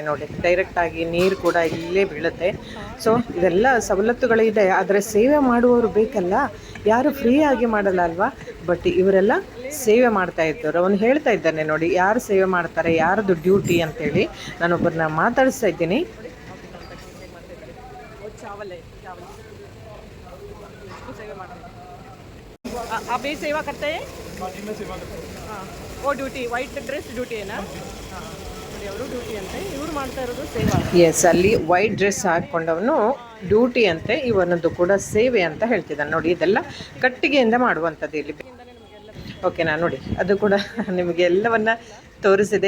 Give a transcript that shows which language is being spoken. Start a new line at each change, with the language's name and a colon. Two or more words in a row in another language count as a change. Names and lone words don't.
Kannada: ನೋಡಿ, ಡೈರೆಕ್ಟಾಗಿ ನೀರು ಕೂಡ ಇಲ್ಲೇ ಬೀಳುತ್ತೆ. ಸೊ ಇದೆಲ್ಲ ಸವಲತ್ತುಗಳಿದೆ, ಆದರೆ ಸೇವೆ ಮಾಡುವವರು ಬೇಕಲ್ಲ, ಯಾರು ಫ್ರೀ ಆಗಿ ಮಾಡಲ್ಲ ಅಲ್ವಾ. ಬಟ್ ಇವರೆಲ್ಲ ಸೇವೆ ಮಾಡ್ತಾ ಇದ್ದವರು. ಅವನು ಹೇಳ್ತಾ ಇದ್ದಾನೆ ನೋಡಿ, ಯಾರು ಸೇವೆ ಮಾಡ್ತಾರೆ, ಯಾರದು ಡ್ಯೂಟಿ ಅಂತೇಳಿ. ನಾನೊಬ್ಬರನ್ನ ಮಾತಾಡಿಸ್ತಾ ಇದ್ದೀನಿ.
Hindi: आप भी सेवा करते हैं? हाँ, वो ड्यूटी
English: white dress
Kannada: ಡ್ಯೂಟಿ ಏನಾ? ಅವರು ಡ್ಯೂಟಿ ಅಂತೆ, ಇವ್ರು ಮಾಡ್ತಾ ಇರೋದು ಸೇವಾ. ಎಸ್, ಅಲ್ಲಿ
English: white dress
Kannada: ಹಾಕ್ಕೊಂಡವನು ಡ್ಯೂಟಿ ಅಂತೆ, ಇವನದ್ದು ಕೂಡ ಸೇವೆ ಅಂತ ಹೇಳ್ತಿದ್ದಾನೆ. ನೋಡಿ, ಇದೆಲ್ಲ ಕಟ್ಟಿಗೆಯಿಂದ ಮಾಡುವಂಥದ್ದು ಇಲ್ಲಿ. ಓಕೆನಾ? ನೋಡಿ, ಅದು ಕೂಡ ನಿಮಗೆ ಎಲ್ಲವನ್ನ ತೋರಿಸಿದೆ.